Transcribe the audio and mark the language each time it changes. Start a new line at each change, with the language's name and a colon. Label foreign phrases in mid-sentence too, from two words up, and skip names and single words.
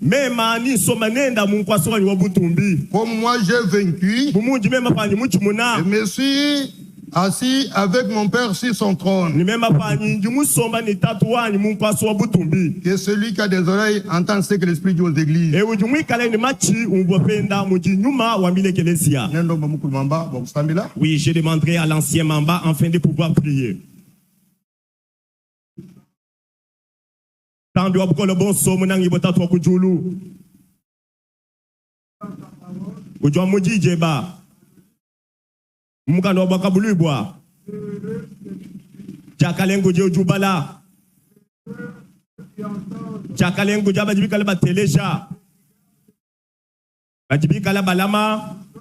French: Comme moi j'ai vaincu, je me suis assis avec mon Père sur son trône. Que celui qui a des oreilles entend ce que l'Esprit dit aux églises. Oui, je demanderai à l'ancien Mamba afin de pouvoir prier.
Luba-Lulua: Mukando bakabulu bwa Jakalengo je jubala Jakalengo jaba jibikala ba telesha Ajibikala balama